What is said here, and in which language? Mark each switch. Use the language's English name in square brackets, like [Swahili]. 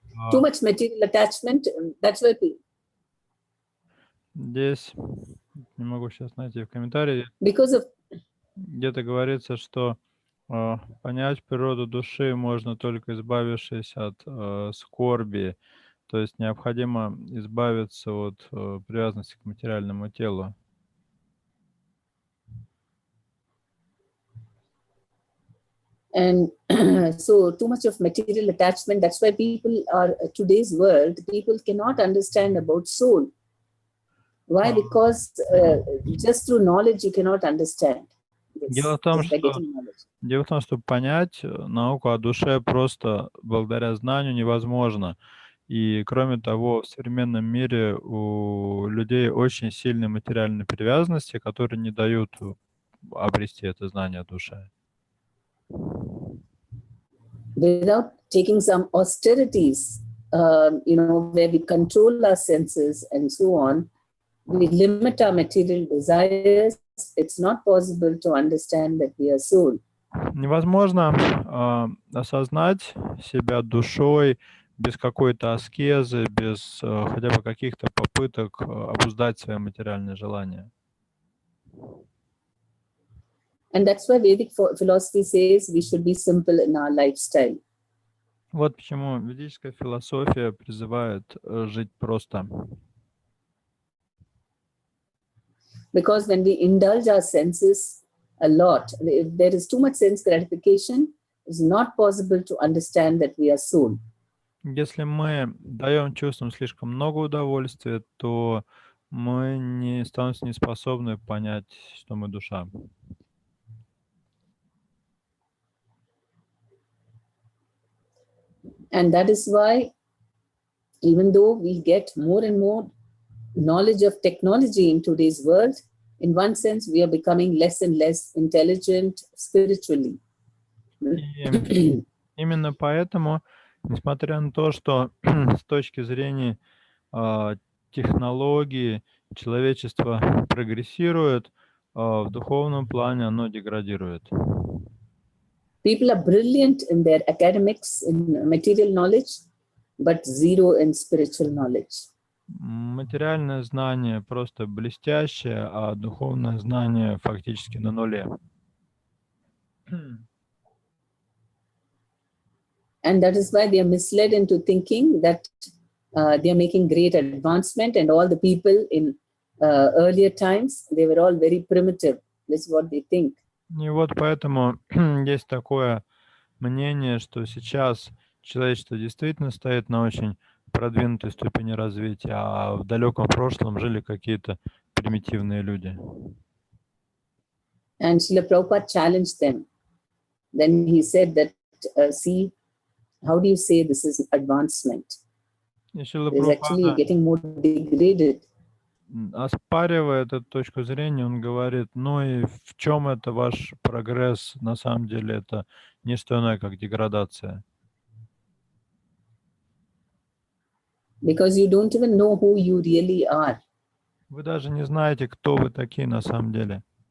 [English] Too much material attachment, that's why [Russian] Здесь, не могу сейчас найти в комментарии, [English] because of [Russian] где-то говорится, что понять природу души можно только избавившись от скорби, то есть необходимо избавиться от привязанности к материальному телу. [English] And so too much of material attachment, that's why people are, today's world, people cannot understand about soul. Why? Because just through knowledge you cannot understand. [Russian] Дело в том, что понять науку о душе просто благодаря знанию невозможно. И кроме того, в современном мире у людей очень сильные материальные привязанности, которые не дают обрести это знание о душе. [English] Without taking some austerities, where we control our senses and so on, we limit our material desires. It's not possible to understand that we are soul. [Russian] Невозможно осознать себя душой без какой-то аскезы, без хотя бы каких-то попыток обуздать свои материальные желания. [English] And that's why Vedic philosophy says we should be simple in our lifestyle. [Russian] Вот почему ведическая философия призывает жить просто. [English] Because when we indulge our senses a lot, if there is too much sense gratification, it's not possible to understand that we are soul. [Russian] Если мы даем чувствам слишком много удовольствия, то мы не становимся неспособны понять, что мы душа. [English] And that is why, even though we get more and more knowledge of technology in today's world, in one sense, we are becoming less and less intelligent spiritually. [Russian] И именно поэтому, несмотря на то, что с точки зрения технологии человечество прогрессирует, в духовном плане оно деградирует. [English] People are brilliant in their academics, in material knowledge, but zero in spiritual knowledge. [Russian] Материальное знание просто блестящее, а духовное знание фактически на нуле. [English] And that is why they are misled into thinking that they are making great advancement, and all the people in earlier times, they were all very primitive. That's what they think. [Russian] И вот поэтому есть такое мнение, что сейчас человечество действительно стоит на очень продвинутой ступени развития, а в далеком прошлом жили какие-то примитивные люди. [English] And Srila Prabhupada challenged them. Then he said that, see, how do you say this is advancement? [Russian] И Шрила [English] It is actually [Russian] Прабхупада, [English] getting more degraded. [Russian] оспаривая эту точку зрения, он говорит, ну и в чем это ваш прогресс? На самом деле это не что иное, как деградация. [English] Because you don't even know who you really are. [Russian] Вы даже не знаете, кто вы такие на самом деле.